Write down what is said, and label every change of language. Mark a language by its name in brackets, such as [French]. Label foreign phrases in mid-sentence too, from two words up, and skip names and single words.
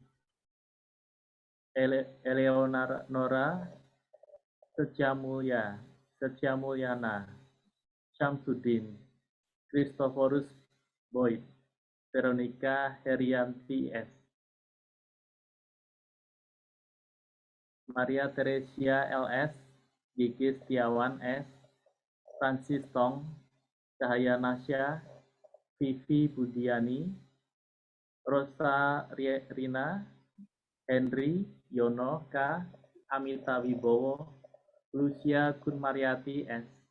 [Indonesian] Eleonora Sejamulyana, Syamsuddin, Christophorus Boyd, Veronica Herianti S, Maria Teresia LS, Gigi Setiawan S, Francis Tong, Cahaya Nasya, Vivi Budiani, Rosa Rina, Henry Yono K, Amita Wibowo, Lucia Kunmariati S,